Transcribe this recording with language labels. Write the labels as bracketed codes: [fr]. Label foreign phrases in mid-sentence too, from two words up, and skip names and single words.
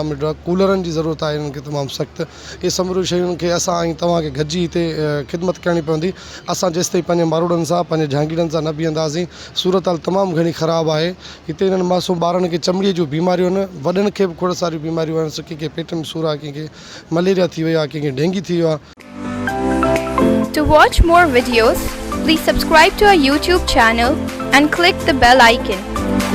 [sd] शाम जो कूलरनि जी ज़रूरत आहे हिननि खे तमामु सख़्तु। इहे समूरियूं शयुनि खे असां ऐं तव्हांखे गॾिजी हिते ख़िदमत करणी पवंदी। असां जेसि ताईं पंहिंजे मारोड़नि सां पंहिंजे जहांगीरनि सां न बीहंदासीं। सूरत हाल तमामु घणी ख़राबु आहे। हिते हिननि मासूम ॿारनि खे चमड़ीअ जूं बीमारियूं आहिनि, वॾनि खे बि खोड़ सारियूं बीमारियूं आहिनि। कंहिंखे पेट में सूरु आहे, कंहिंखे मलेरिया थी वई आहे, कंहिंखे डेंगी थी वियो आहे। [en] To watch more videos, please subscribe to our YouTube channel and click the bell icon.